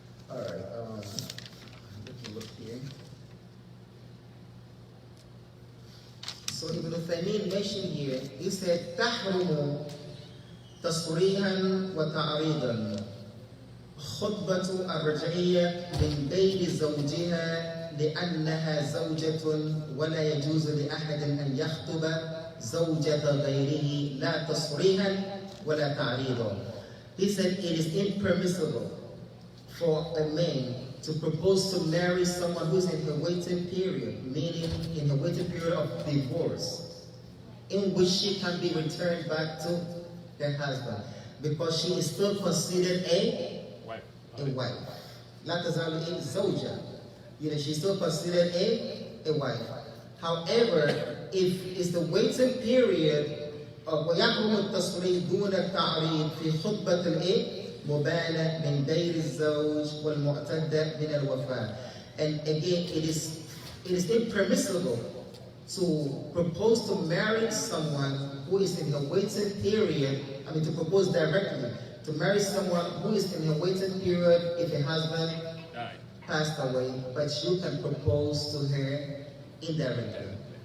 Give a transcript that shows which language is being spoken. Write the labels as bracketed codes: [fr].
[en] Alright, let me look here. So Ibn Taymiyyah mentioned here, he said, [ar] تحرم تصريحا وتعريضا خطبة الرجعية من بين زوجها لأنها زوجة ولا يجوز لأحد أن يخطب زوجة غيره لا تصريحا ولا تعريضا. [en] He said it is impermissible for a man to propose to marry someone who's in her waiting period, meaning in the waiting period of divorce, in which she can be returned back to her husband, because she is still considered Wife. a wife. [ar] لا تزال إيه زوجة. [en] You know, she's still considered a wife. However, if it's the waiting period of [ar] ويحرم التصريح دون التعريض في خطبة الإيه مبانة من غير الزوج والمعتدة من الوفاة. [en] And again, it is impermissible to propose to marry someone who is in her waiting period. I mean, to propose directly to marry someone who is in her waiting period if her husband passed away, but you can propose to her indirectly.